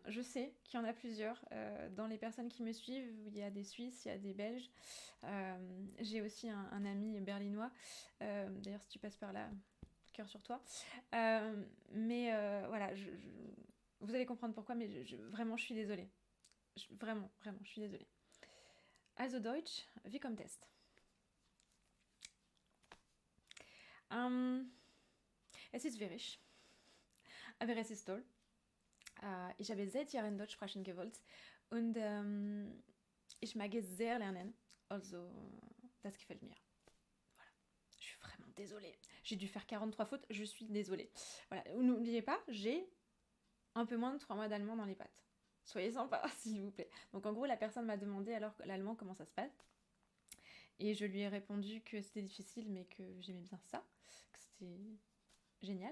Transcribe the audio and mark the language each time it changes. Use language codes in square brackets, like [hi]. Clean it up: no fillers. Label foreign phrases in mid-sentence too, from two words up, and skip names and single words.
[fr] Je sais qu'il y en a plusieurs. Dans les personnes qui me suivent, il y a des Suisses, il y a des Belges. J'ai aussi un ami berlinois. D'ailleurs, si tu passes par là, cœur sur toi. Voilà, vous allez comprendre pourquoi, mais vraiment, je suis désolée. Vraiment, vraiment, je suis désolée. [de] Also Deutsch, wie kommt es? Es ist schwierig, aber es ist toll. Ich habe seit Jahren Deutsch sprechen gewollt und ich mag es sehr lernen. Also, das gefällt mir. [fr] Voilà. Je suis vraiment désolée. J'ai dû faire 43 fautes, je suis désolée. Voilà. N'oubliez pas, j'ai un peu moins de 3 mois d'allemand dans les pattes. Soyez sympa, s'il vous plaît. Donc en gros, la personne m'a demandé alors l'allemand comment ça se passe. Et je lui ai répondu que c'était difficile, mais que j'aimais bien ça, que c'était génial.